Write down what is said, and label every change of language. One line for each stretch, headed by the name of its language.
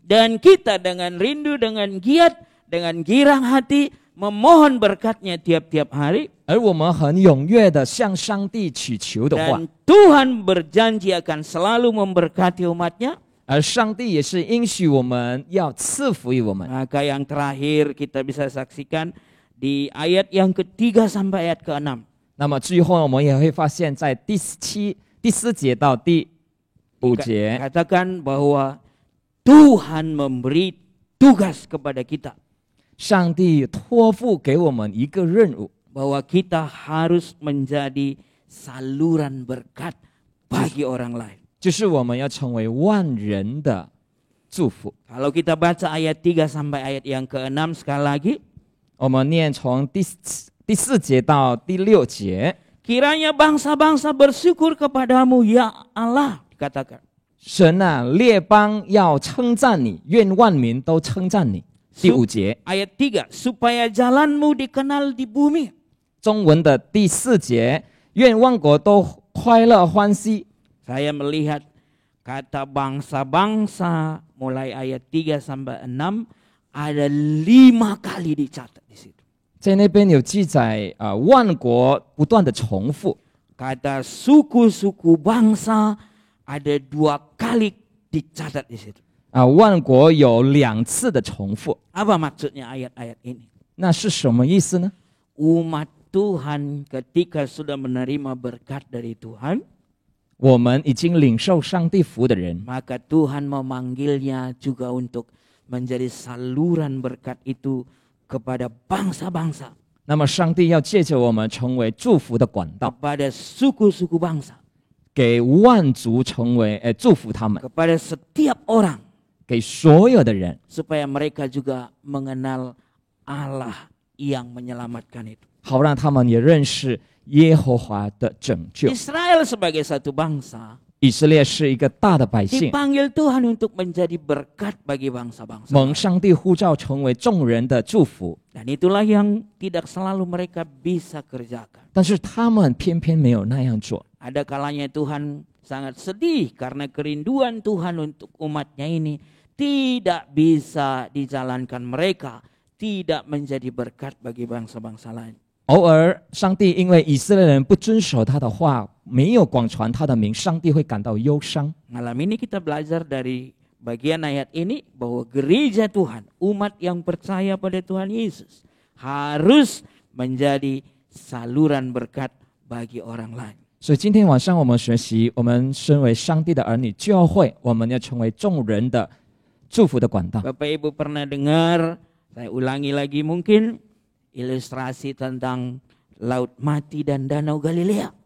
Indonesian: dan kita dengan rindu, dengan giat, dengan girang hati memohon berkatnya tiap-tiap hari,
Chinese: 而我们很踊跃的向上帝祈求的话，
Indonesian: dan Tuhan berjanji akan selalu memberkati umatnya,
Chinese: 而上帝也是应许我们要赐福于我们。
Indonesian: maka yang terakhir kita bisa saksikan di ayat yang ketiga sampai ayat ke-6.
Chinese: 那么最后我们也会发现，在第4节到第5节，
Indonesian: Katakan bahwa Tuhan memberi tugas kepada kita,
Chinese: 上帝托付给我们一个任务，
Indonesian: bahwa kita harus menjadi saluran berkat bagi orang lain.
Chinese: 就是我们要成为万人的祝福。
Indonesian: Kalau kita baca ayat 3 sampai ayat yang ke-6 sekali lagi,
Chinese: 我们念从第4节到第6节，
Indonesian: kiranya bangsa-bangsa bersyukur kepadamu ya Allah, dikatakan.
Chinese: 神啊，列邦要称赞你，愿万民都称赞你。第5节，
Indonesian: Ayat 3, supaya jalanmu dikenal di bumi.
Chinese: 中文的第4节，愿万国都快乐欢喜。
Indonesian: Saya melihat kata bangsa-bangsa mulai ayat 3 sampai 6 ada 5 kali dicatat di situ.
Chinese: 在那边有记载万国不断的重复。
Indonesian: Kata suku-suku bangsa ada 2 kali dicatat di situ.
Chinese: 万国有2次的重复，
Indonesian: Apa maksudnya ayat-ayat ini?
Chinese: 那是什么意思呢？
Indonesian: Umat Tuhan ketika sudah menerima berkat dari Tuhan,
Chinese: 我们已经领受上帝福的人，
Indonesian: maka Tuhan memanggilnya juga untuk menjadi saluran berkat itu kepada bangsa-bangsa,
Chinese: 那么上帝要借着我们成为祝福的管道，
Indonesian: kepada suku-suku bangsa,
Chinese: 给万族成为祝福他们，
Indonesian: kepada setiap orang,
Chinese: 给所有的人，
Indonesian: supaya mereka juga mengenal Allah yang menyelamatkan itu.
Chinese: 好让他们也认识耶和华的拯救。
Indonesian: Israel sebagai satu bangsa
Chinese: 以色列是一个大的百姓，
Indonesian: dipanggil Tuhan untuk menjadi berkat bagi bangsa-bangsa.
Chinese: 蒙上帝呼召成为众人的祝福，
Indonesian: Dan itulah yang tidak selalu mereka bisa kerjakan.
Chinese: 但是他们偏偏没有那样做。
Indonesian: Ada kalanya Tuhan sangat sedih karena kerinduan Tuhan untuk umatnya ini tidak bisa dijalankan, mereka tidak menjadi berkat bagi bangsa-bangsa lain.
Chinese: 偶尔上帝因为以色列人不遵守他的话，没有广传他的名，上帝会感到忧伤。
Indonesian: Malam ini kita belajar dari bagian ayat ini bahwa gereja Tuhan, umat yang percaya pada Tuhan Yesus harus menjadi saluran berkat bagi orang lain.
Chinese: 所以今天晚上我们学习，我们身为上帝的儿女，教会我们要成为众人的祝福的管道。
Indonesian: Bapak Ibu pernah dengar, saya ulangi lagi mungkin, ilustrasi tentang Laut Mati dan Danau Galilea.